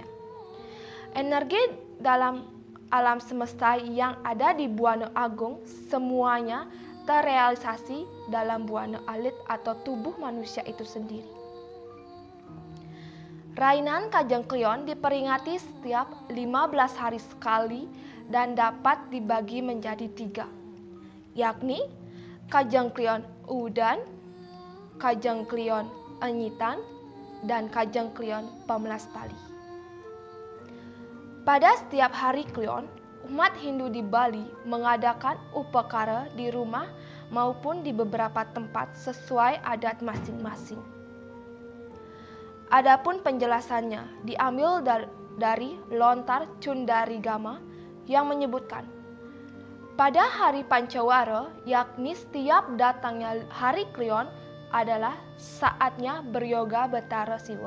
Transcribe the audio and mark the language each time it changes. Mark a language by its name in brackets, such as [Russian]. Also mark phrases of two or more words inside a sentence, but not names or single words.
[Indonesian] Energi dalam alam semesta yang ada di Buana Agung semuanya terrealisasi dalam Buana Alit atau tubuh manusia itu sendiri. Rainan Kajeng Klion diperingati setiap 15 hari sekali dan dapat dibagi menjadi 3, yakni Kajeng Klion Udan, Kajeng Klion Enyitan, dan Kajeng Klion Pamelaspali. Pada setiap hari Klion, umat Hindu di Bali mengadakan upakara di rumah maupun di beberapa tempat sesuai adat masing-masing. Adapun penjelasannya diambil dari Lontar Cundarigama yang menyebutkan pada hari Pancawara, yakni setiap datangnya hari Klion adalah saatnya beryoga Batara Siwa.